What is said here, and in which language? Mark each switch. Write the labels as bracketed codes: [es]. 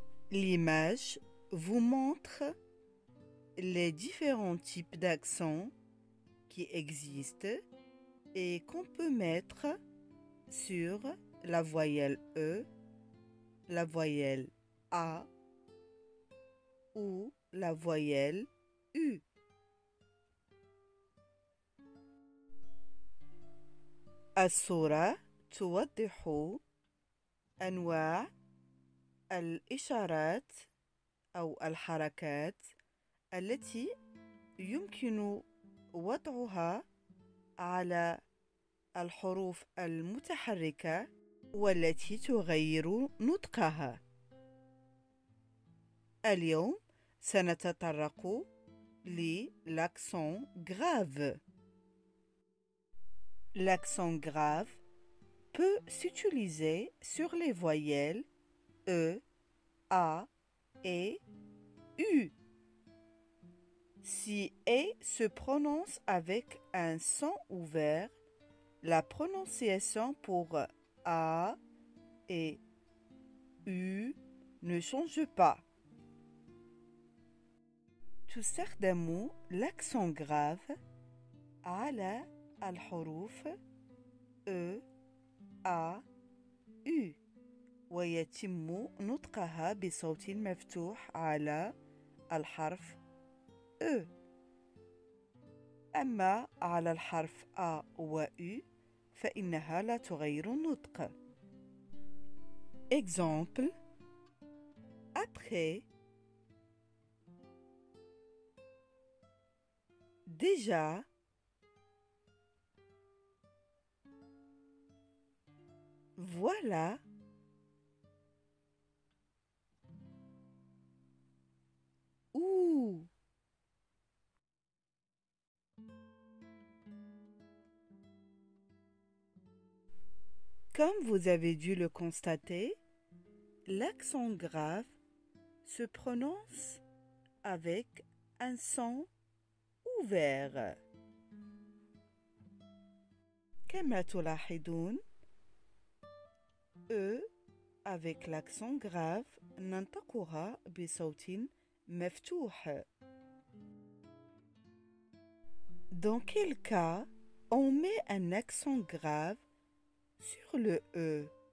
[fr] L'image vous montre les différents types d'accents qui existent et qu'on peut mettre sur la voyelle E, la voyelle A ou la voyelle U. [ar] الصورة توضح أنواع الإشارات أو الحركات التي يمكن وضعها على الحروف المتحركة والتي تغير نطقها. اليوم سنتطرق للأكسون grave. [fr] L'accent grave peut s'utiliser sur les voyelles E, A et U. Si E se prononce avec un son ouvert, la prononciation pour A et U ne change pas. [ar] تستخدم [fr] l'accent grave [ar] على الحروف E, A, U ويتم نطقها بصوت مفتوح على الحرف E. أما على الحرف A و U فإنها لا تغير النطق. [fr] Exemple: après, déjà, voilà, ouh. Comme vous avez dû le constater, l'accent grave se prononce avec un son ouvert. [ar] كما تلاحظون [fr] E avec l'accent grave [ar] ننطقها بصوت مفتوح. [fr] Dans quel cas on met un accent grave sur le E?